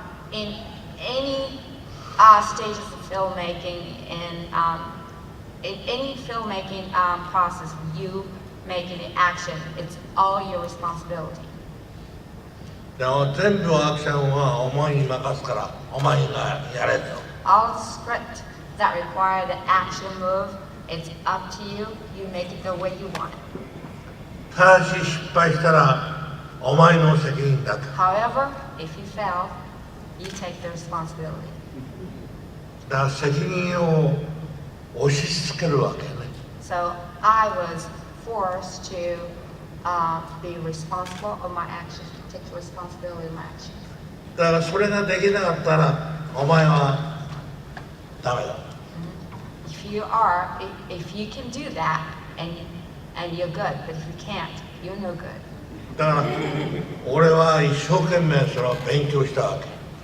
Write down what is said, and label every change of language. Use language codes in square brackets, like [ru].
[en] In any stages of filmmaking, in any filmmaking process, you making an action, it's all your responsibility. [ja] でも全部アクションはお前に任すからお前がやれと。 [en] All script that require the action move, it's up to you. You make it the way you want it. [ja] ただし失敗したらお前の責任だと。 [en] However, if you fail, you take the responsibility. [ja] だから責任を押し付けるわけね。 [en] So I was forced to be responsible of my actions, take the responsibility of my actions. [ja] だからそれができなかったらお前はダメだ。 [en] If you can do that, and you're good, but if you can't, you're no good. [ja] だから俺は一生懸命それを勉強したわけ。